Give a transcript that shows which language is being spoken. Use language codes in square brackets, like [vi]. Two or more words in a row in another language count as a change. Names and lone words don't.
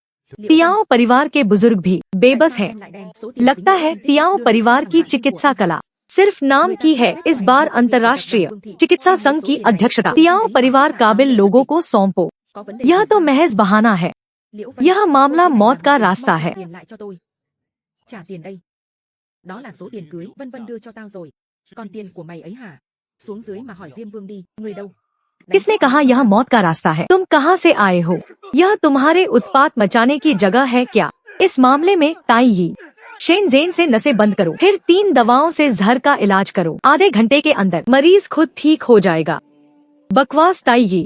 [hi] तियाओ परिवार के बुजुर्ग भी बेबस हैं। लगता है तियाओ परिवार की चिकित्सा कला सिर्फ नाम की है। इस बार अंतर्राष्ट्रीय चिकित्सा संघ की अध्यक्षता तियाओ परिवार काबिल लोगों को सौंपो। यह तो महज बहाना है। यह मामला मौत का रास्ता है। [vi] trả tiền đây. Đó là số tiền cưới Vân Vân đưa cho tao rồi. Còn tiền của mày ấy hả? Xuống dưới mà hỏi Diêm Vương đi, người đâu? [hi] किसने कहा यह मौत का रास्ता है? तुम कहाँ से आए हो? यह तुम्हारे उत्पात मचाने की जगह है क्या? इस मामले में ताई यी शेनजेन से नसें बंद करो, फिर 3 दवाओं से जहर का इलाज करो। आधे घंटे के अंदर मरीज खुद ठीक हो जाएगा। बकवास ताई यी।